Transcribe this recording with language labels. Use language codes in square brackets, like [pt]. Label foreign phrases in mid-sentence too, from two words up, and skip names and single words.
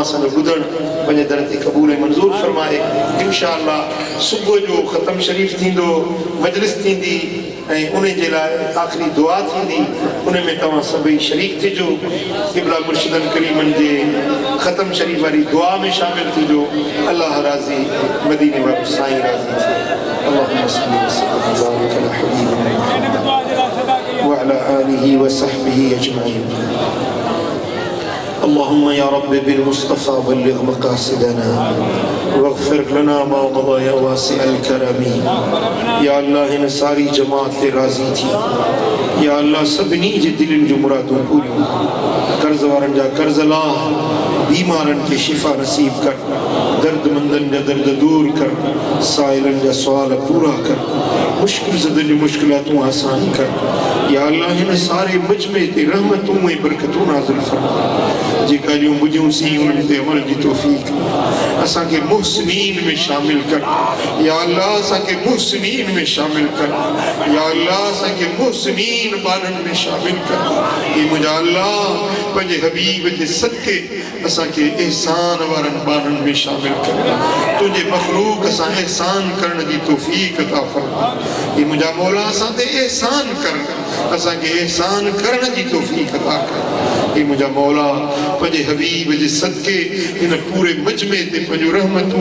[sd] असांजो ॿुधण पंहिंजे दर ते क़बूल ऐं मंज़ूर फरमाए इंशाअल्लाह सुबुह जो ख़तम शरीफ़ थींदो मजलिस थींदी ऐं उन जे लाइ आख़िरी दुआ थींदी उन में तव्हां सभई शरीक थिजो क़िबला मुर्शिदनि करीमनि जे ख़तम शरीफ़ वारी दुआ में शामिल थिजो अल्लाह राज़ी मदीने वारो साईं राज़ी [ar] اللهم صل وسلم على حبيبنا وعلى آله وصحبه أجمعين اللهم يا رب بالمصطفى بلغ مقاصدنا واغفر لنا ما مضى يا واسع الكرم يا الله ان [sd] ساری جماعت راضی تھی या अल्लाह सभिनी जे दिलनि जूं मुरादूं पूरियूं कर्ज़ वारनि जा कर्ज़ लाह बीमारनि खे शिफ़ा नसीब कर दर्दमंदनि जा दर्द दूर कर साइलनि जा सुवाल पूरा कर मुश्किल ज़दनि जूं मुश्किलातूं आसान कर या अल्लाह हिन सारे मजमे ते रहमतूं ऐं बरकतूं नाज़िल फरमा जेका जूं बुझूं सी उन्हनि ते अमल जी तौफ़ीक़ असांखे मुहसिनीन में शामिल कर या अल्लाह असांखे मुहसिनीन में शामिल कर या अल्लाह असांखे मुहसिनीन बाननि में शामिल कर ये मुंहिंजा अल्लाह पंहिंजे हबीब जे सदके असांखे एहसान वारनि बाननि में शामिल कर तुंहिंजे मखलूक सां एहसान करण जी तौफ़ीक़ अता फरमा ये मुंहिंजा मौला असां ते एहसान कर असांखे एहसान करण जी तौफ़ीक़ अता कर ये मुंहिंजा मौला पंहिंजे हबीब जे सदके इन पूरे मजमे ते पंहिंजो रहमतूं